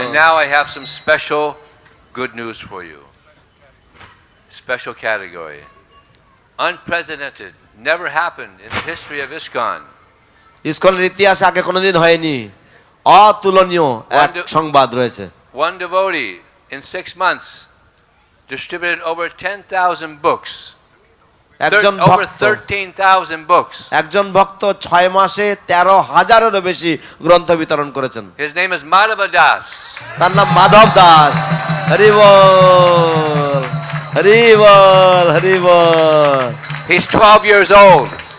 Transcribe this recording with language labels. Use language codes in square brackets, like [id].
[en] And now I have some special good news for you. Special category. Unprecedented, never happened in the history of ISKCON. [bn] ইসকনের ইতিহাসে আগে কোনোদিন হয়নি, অতুলনীয় এক সংবাদ রয়েছে। [en] One devotee in 6 months distributed over 10,000 books. Over 13,000 books. [bn] একজন ভক্ত 6 মাসে 13,000-এরও বেশি গ্রন্থ বিতরণ করেছেন। [en] His name is Madhava Das. [bn] তার নাম মাধব দাস। হরি বল হরি বল হরি বল। [en] He's 12 years old.